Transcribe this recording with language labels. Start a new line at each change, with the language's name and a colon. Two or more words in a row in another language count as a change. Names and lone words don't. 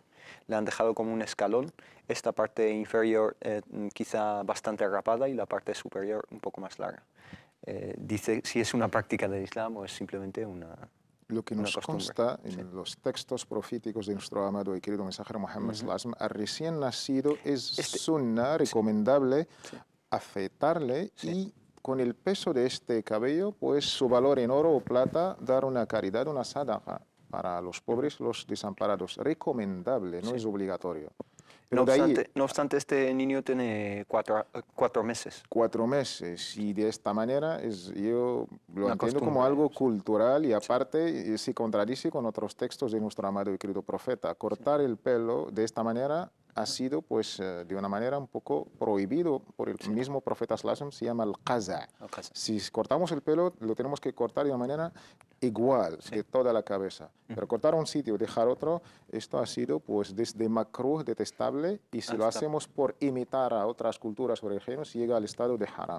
Spanish: Le han dejado como un escalón, esta parte inferior quizá bastante rapada y la parte superior un poco más larga. Dice si es una práctica del Islam o es simplemente una... Lo que nos consta en los textos proféticos de nuestro amado y querido mensajero Muhammad
Arabic: صلى الله عليه وسلم,
Spanish: al recién nacido es sunna, recomendable afeitarle y con el peso de este cabello, pues su valor en oro o plata, dar una caridad, una sadaqa para los pobres, los desamparados. Recomendable, no es obligatorio. Pero no obstante, este niño tiene 4 meses. 4 meses, y de esta manera yo lo entiendo como algo cultural y aparte se contradice con otros textos de nuestro amado y querido profeta. Cortar el pelo de esta manera ha sido pues de una manera un poco prohibido por el mismo profeta
Arabic: صلى الله عليه وسلم,
Spanish: se llama al-qaza. Si cortamos el pelo lo tenemos que cortar de una manera igual de toda la cabeza, pero cortar un sitio y dejar otro, esto ha sido pues desde makruh, detestable, y si lo hacemos por imitar a otras culturas o religiones llega al estado de haram.